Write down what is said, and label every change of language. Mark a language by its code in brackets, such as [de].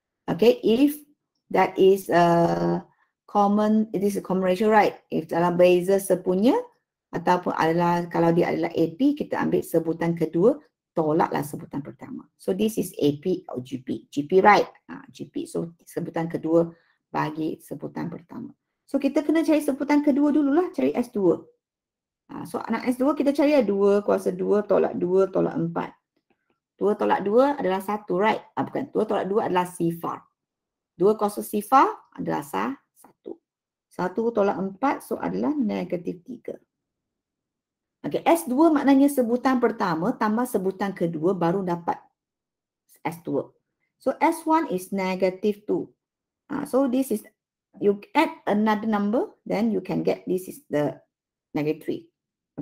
[en] Okay, if that is common, it is a common ratio, right? [ms] If dalam beza sepunya ataupun adalah kalau dia adalah AP, kita ambil sebutan kedua, tolaklah sebutan pertama. [en] So this is AP atau GP. GP, right? GP. [ms] So sebutan kedua bagi sebutan pertama. So kita kena cari sebutan kedua dululah, cari S2. So anak S2 kita cari 2 kuasa 2 tolak 2 tolak 4. 2 tolak 2 adalah 1, right? Bukan, 2 tolak 2 adalah sifar. 2 kuasa sifar adalah 1. 1 tolak 4 so adalah negatif 3. Okay, S2 maknanya sebutan pertama tambah sebutan kedua baru dapat S2. [en] So S1 is negative 2. So this is, you add another number, then you can get this is the negative 3.